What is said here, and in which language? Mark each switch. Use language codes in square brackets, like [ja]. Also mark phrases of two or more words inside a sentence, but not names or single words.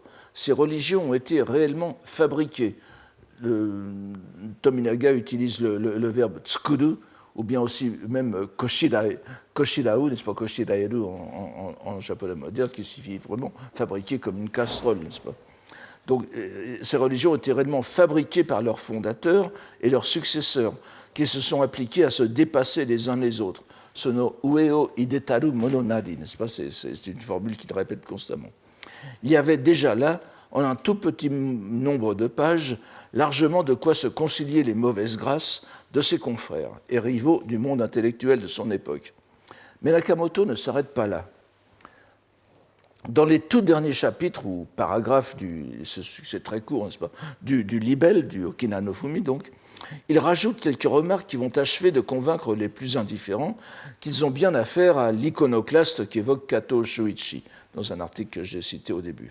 [fr] Ces religions ont été réellement fabriquées. Tominaga utilise le verbe tsukuru, ou bien aussi même koshirau, n'est-ce pas, koshiraeru en japonais moderne, qui signifie vraiment fabriquer comme une casserole, n'est-ce pas. Donc, ces religions étaient réellement fabriquées par leurs fondateurs et leurs successeurs, qui se sont appliqués à se dépasser les uns les autres. [ja] その上を出でたるものなり, [fr] n'est-ce pas, c'est une formule qu'il répète constamment. Il y avait déjà là, en un tout petit nombre de pages, largement de quoi se concilier les mauvaises grâces de ses confrères et rivaux du monde intellectuel de son époque. Mais Nakamoto ne s'arrête pas là. Dans les tout derniers chapitres ou paragraphes, c'est très court, n'est-ce pas, du libelle, du Okina no Fumi, donc, il rajoute quelques remarques qui vont achever de convaincre les plus indifférents qu'ils ont bien affaire à l'iconoclaste qu'évoque Kato Shuichi, dans un article que j'ai cité au début.